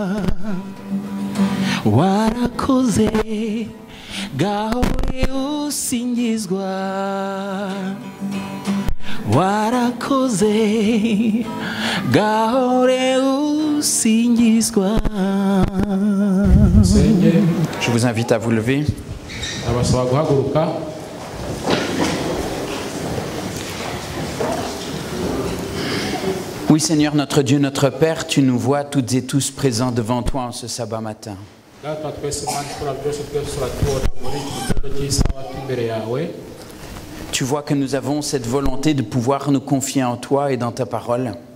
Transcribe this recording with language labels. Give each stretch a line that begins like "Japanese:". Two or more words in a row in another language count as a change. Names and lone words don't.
Rundi: Warakoze gahore usingizwa. Warakoze gahore usingizwa.
French: Je vous invite à vous lever.
Rundi: Abasaba guhaguruka.
French: Oui, Seigneur, notre Dieu, notre Père, tu nous vois toutes et tous présents devant toi en ce sabbat matin. Tu vois que nous avons cette volonté de pouvoir nous confier en toi et dans ta parole.